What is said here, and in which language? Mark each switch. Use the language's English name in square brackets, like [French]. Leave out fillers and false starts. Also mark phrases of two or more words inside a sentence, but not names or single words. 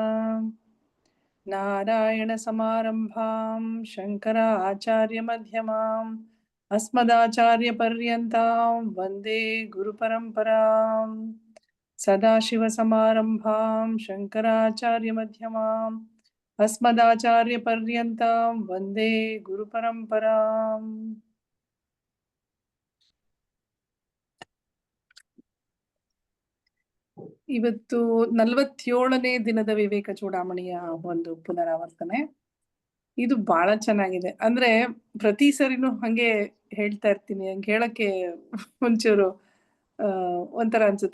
[Sanskrit] ನಾರಾಯಣ ಸಮಾರಂಭಾಂ ಶಂಕರಾಚಾರ್ಯ ಮಧ್ಯಮಾಂ ಅಸ್ಮದಾಚಾರ್ಯ ಪರ್ಯಂತಾಂ ವಂದೇ ಗುರು ಪರಂಪರಾಂ. ಸದಾಶಿವ ಸಮಾರಂಭಾಂ ಶಂಕರಾಚಾರ್ಯ ಮಧ್ಯಮಾಂ ಅಸ್ಮದಾಚಾರ್ಯ ಪರ್ಯಂತಾಂ ವಂದೇ ಗುರು ಪರಂಪರಾಂ. [Kannada] ಇವತ್ತು 47ನೇ ದಿನದ ವಿವೇಕ ಚೂಡಾಮಣಿಯ ಒಂದು ಪುನರಾವರ್ತನೆ. ಇದು ಬಹಳ ಚೆನ್ನಾಗಿದೆ. ಅಂದ್ರೆ ಪ್ರತಿ ಸರಿನೂ ಹಂಗೆ ಹೇಳ್ತಾ ಇರ್ತೀನಿ, ಹಂಗೆ ಹೇಳಕ್ಕೆ ಒಂಚೂರು ಒಂಥರ ಅನ್ಸುತ್ತೆ.